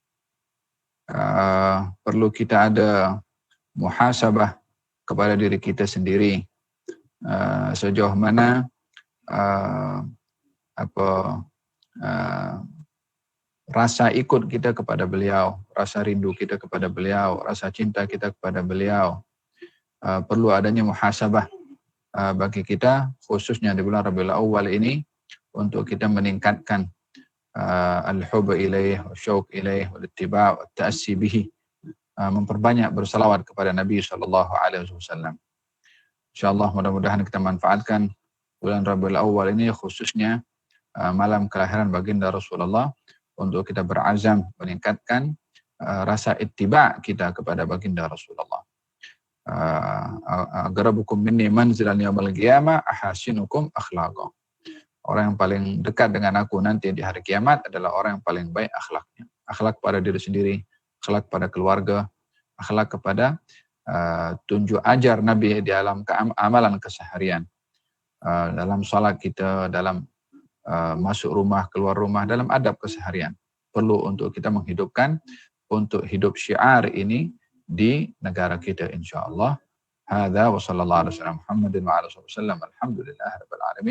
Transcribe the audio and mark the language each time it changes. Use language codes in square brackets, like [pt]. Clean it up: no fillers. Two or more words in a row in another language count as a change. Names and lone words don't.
[id] Perlu kita ada muhasabah kepada diri kita sendiri, sejauh mana rasa ikut kita kepada beliau, rasa rindu kita kepada beliau, rasa cinta kita kepada beliau. Perlu adanya muhasabah bagi kita, khususnya di bulan Rabiul Awal ini, untuk kita meningkatkan [ar] الحب إليه شوق إليه والاتباع والتأسي به, [id] memperbanyak bersalawat kepada Nabi SAW. InsyaAllah mudah-mudahan kita manfaatkan bulan Rabiul Awal ini, khususnya malam kelahiran baginda Rasulullah, untuk kita berazam meningkatkan rasa ittiba' kita kepada baginda Rasulullah. [ar] أقربكم مني منزلا يوم القيامة أحاسنكم أخلاقا. [id] Orang yang paling dekat dengan aku nanti di hari kiamat adalah orang yang paling baik akhlaknya. Akhlak kepada diri sendiri, akhlak kepada keluarga, akhlak kepada tunjuk ajar Nabi di dalam amalan keseharian, dalam salat kita, dalam masuk rumah, keluar rumah, dalam adab keseharian. Perlu untuk kita menghidupkan, untuk hidup syiar ini di negara kita, insyaallah. [ar] هذا و صلى الله عليه وسلم محمد و آله وسلم. الحمد لله رب العالمين.